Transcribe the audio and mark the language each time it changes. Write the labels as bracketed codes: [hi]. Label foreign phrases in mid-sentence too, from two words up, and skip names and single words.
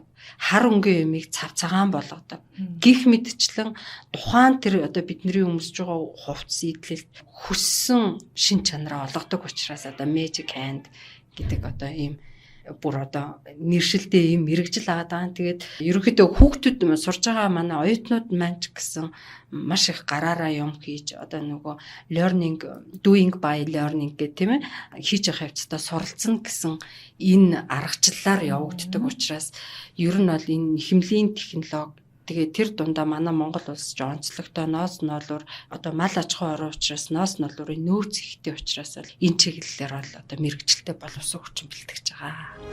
[mn] Хар өнгөн юмыг цав цагаан болгодог. Гих мэдчлэн тухайн тэр одоо бидний өмсөж байгаа хувцс идэлт хүссэн шин чанараа олгодог учраас одоо [en] magic hand [mn] гэдэг одоо ийм бүр одоо нэршилтэй ийм мэрэгжил аваад байгаа. Тэгээд ерөнхийдөө хүүхдүүд сурж байгаа манай оюутнууд маань ч гэсэн маш их гараараа юм хийж одоо нөгөө [en] learning doing by learning [mn] гэх тийм ээ хийж явах явцдаа суралцсан гэсэн энэ аргачлалаар явагддаг учраас ер нь бол энэ нэхэмлийн технологи Тэгээ тэр дундаа манай Монгол улс ч онцлогтой ноос ноолуур одоо мал аж ахуй орон учраас ноос ноолуурын нөөц ихтэй учраас л энэ чиглэлээр бол одоо мэрэгчлэлтэй боловсон хүчин бэлтгэж байгаа.